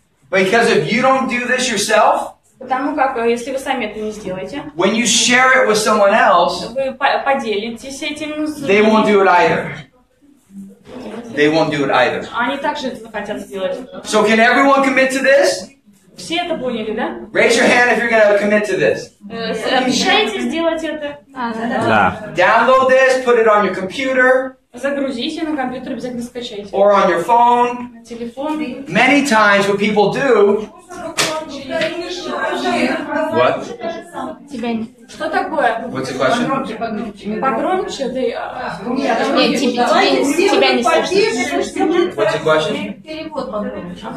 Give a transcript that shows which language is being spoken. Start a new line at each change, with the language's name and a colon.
English: Because if you don't do this yourself,
Russian: Потому как, если вы сами это не сделаете,
English: when you share it with someone else,
Russian: вы поделитесь этим с
English: they won't
Russian: другими.
English: do it either. They won't do it either.
Russian: Они также это хотят сделать.
English: So can everyone commit to this?
Russian: Все это поняли, да?
English: Raise your hand if you're going to commit to this.
Russian: Обещаете сделать это? Да.
English: Download this, put it on your computer
Russian: Загрузите на компьютер, обязательно скачайте.
English: or on your phone.
Russian: На телефон.
English: Many times what people do What?
Russian: Тебя не... Что такое?
English: What's the question?
Russian: Погромче? Нет, тебя не слышно.
English: What's the question?